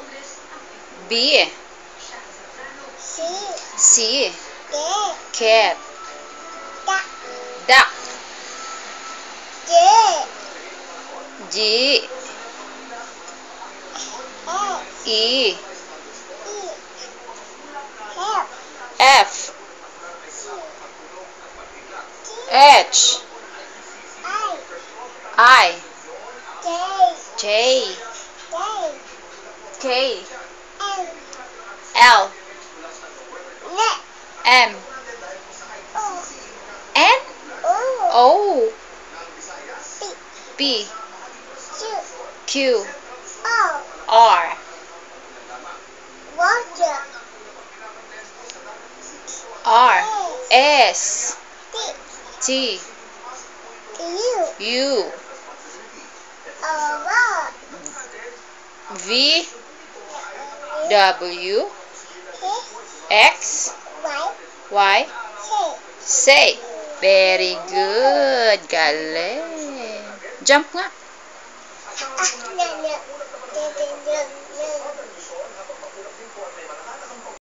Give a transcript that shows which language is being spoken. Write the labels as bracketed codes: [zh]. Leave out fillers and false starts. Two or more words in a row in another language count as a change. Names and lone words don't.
[en] B. C. C. Cat. Cat. Duck. Duck. J. G. S. E. E. F. F. G. H. I. I. J. J. K. K. M. L. N. M. O. N. O. O. P. Q. Q. O. R. Water. R. S. T. T. U. U. R. V. W. X. Y. Y. Z. Say. Very good. Galing. Jump nga. Ah, no, no.